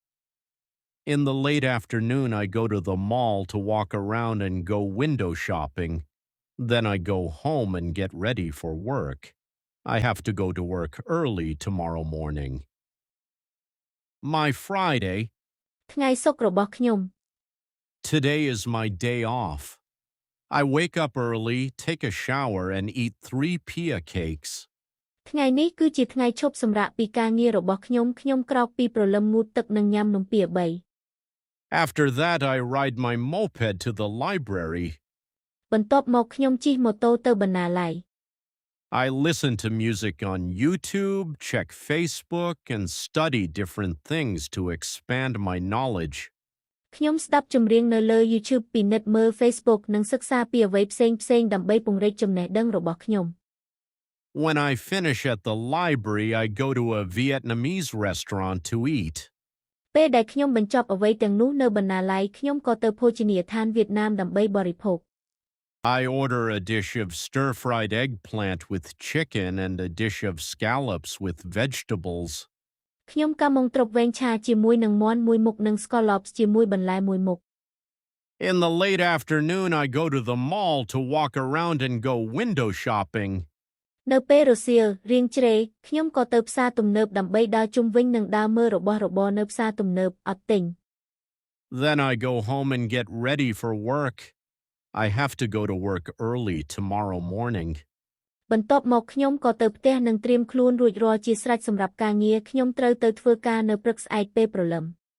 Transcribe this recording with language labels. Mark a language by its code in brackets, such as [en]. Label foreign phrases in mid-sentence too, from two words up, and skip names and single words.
[en] In the late afternoon, I go to the mall to walk around and go window shopping. Then I go home and get ready for work. I have to go to work early tomorrow morning. My Friday. [km] ថ្ងៃសុក្ររបស់ខ្ញុំ [en] Today is my day off. I wake up early, take a shower, and eat 3 pia cakes. [km] ថ្ងៃនេះគឺជាថ្ងៃឈប់សម្រាកពីការងាររបស់ខ្ញុំក្រោកពីព្រលឹមងូតទឹកនិងញ៉ាំនំពា3 [en] After that, I ride my moped to the library. [km] បន្ទាប់មកខ្ញុំជិះម៉ូតូទៅបណ្ណាល័យ [en] I listen to music on YouTube, check Facebook, and study different things to expand my knowledge. [km] ខ្ញុំស្ដាប់ចម្រៀងនៅលើ YouTube ពិនិត្យមើល Facebook និងសិក្សាពីអ្វីផ្សេងៗដើម្បីពង្រីកចំណេះដឹងរបស់ខ្ញុំ [en] When I finish at the library, I go to a Vietnamese restaurant to eat. [km] ពេលដែលខ្ញុំបញ្ចប់អ្វីទាំងនោះនៅបណ្ណាល័យខ្ញុំក៏ទៅភោជនីយដ្ឋានវៀតណាមដើម្បីបរិភោគ [en] I order a dish of stir-fried eggplant with chicken and a dish of scallops with vegetables. [km] ខ្ញុំកាមុងត្រុបវែងឆាជាមួយនឹងមាន់មួយមុខនិង scallops ជាមួយបន្លែមួយមុខ [en] In the late afternoon, I go to the mall to walk around and go window shopping. [km] នៅពេលរសៀលរៀងជ្រេខ្ញុំក៏ទៅផ្សារទំនើបដើម្បីដើរជុំវិញនិងដើរមើលរបស់របរនៅផ្សារទំនើបអត់ទិញ [en] Then I go home and get ready for work. I have to go to work early tomorrow morning. [km] បន្ទាប់មកខ្ញុំក៏ទៅផ្ទះនិងត្រៀមខ្លួនរួចរាល់ជាស្រេចសម្រាប់ការងារខ្ញុំត្រូវទៅធ្វើការនៅព្រឹកស្អែកពេលព្រលឹម